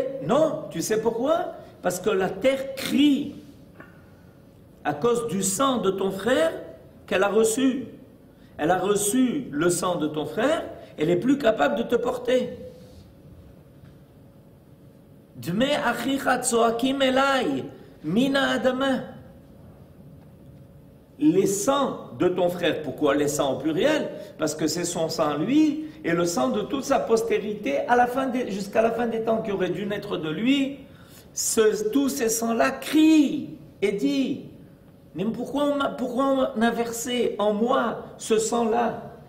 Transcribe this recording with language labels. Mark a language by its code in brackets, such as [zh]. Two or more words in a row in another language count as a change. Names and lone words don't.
[fr] Non, tu sais pourquoi? Parce que la terre crie à cause du sang de ton frère qu'elle a reçu. Elle a reçu le sang de ton frère, elle n'est plus capable de te porter. [he] דמי אחיך צועקים אלי מן האדמה. [fr] Les sangs de ton frère, pourquoi les sangs au pluriel? Parce que c'est son sang lui et le sang de toute sa postérité jusqu'à la fin des temps qui aurait dû naître de lui. Tous ces sangs-là crient et disent, mais pourquoi on a versé en moi ce sang-là?